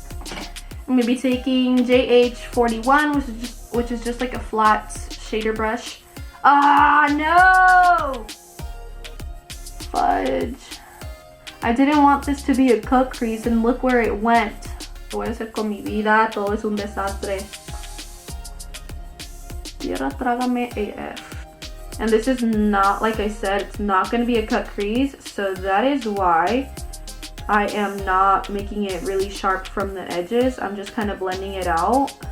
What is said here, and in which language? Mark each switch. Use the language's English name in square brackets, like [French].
[English] I'm gonna be taking JH41, which is just like a flat shader brush. Ah, no! Fudge. I didn't want this to be a cut crease, and look where it went. [Spanish] Lo voy a hacer con mi vida, todo es un desastre. Tierra trágame AF. [English] And this is not, like I said, it's not going to be a cut crease, so that is why I am not making it really sharp from the edges. I'm just kind of blending it out.